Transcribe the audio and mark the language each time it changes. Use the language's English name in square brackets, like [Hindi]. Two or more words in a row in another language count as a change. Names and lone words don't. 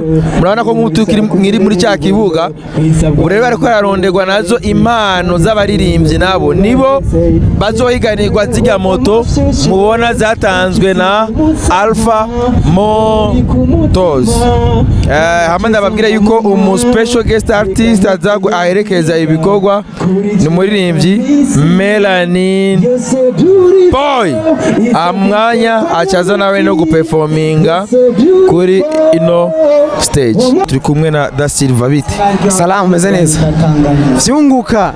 [Rundi] Murabona ko nkiri muri cya kibuga ubu rero bariko araronderwa nazo impano z'abaririmbyi nabo nibo bazohiganirwa zirya moto mubona zatanzwe na Alpha Motors. Hama ndababwira yuko umu [English] special guest artist [Rundi] aherekeza ibikorwa ni umuririmbyi Melanin Boy. Amwanya acaza nawe no guperforminga kuri ino stage. Turi kumwe na Da Silva bite. Salamu meze neza. Vyunguka.